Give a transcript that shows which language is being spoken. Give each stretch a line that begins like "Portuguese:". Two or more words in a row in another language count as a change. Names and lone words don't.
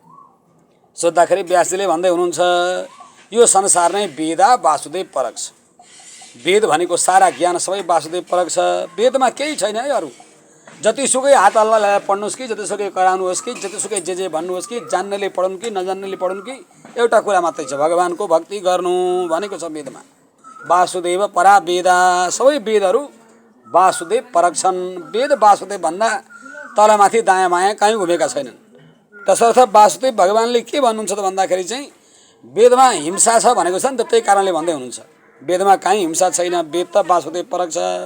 Nepali: सोद्धाखेरि व्यासजीले भन्दै हुनुहुन्छ, यो संसार नै वेदा वासुदेव परक छ, वेद भनेको सारा ज्ञान सबै वासुदेव परक छ, वेदमा केही छैन है अरू। जतिसुकै हात हल्ला लगाएर पढ्नुहोस् कि, जतिसुकै कराउनुहोस् कि, जतिसुकै जे भन्नुहोस् कि, जान्नेले पढुन् कि नजान्नेले पढुन् कि, एउटा कुरा मात्रै छ, भगवानको भक्ति गर्नु भनेको छ वेदमा।
Sanskrit: वासुदेव परा वेदा,
Nepali: सबै वेदहरू वासुदेव परक छन्। वेद वासुदेव भन्दा तलमाथि दायाँ बायाँ कहीँ घुमेका छैनन्। तसर्थ वासुदेव भगवानले के भन्नुहुन्छ त भन्दाखेरि चाहिँ वेदमा हिंसा छ भनेको छ नि त, त्यही कारणले भन्दै हुनुहुन्छ वेदमा कहीँ हिंसा छैन, वेद त वासुदेव परक छ।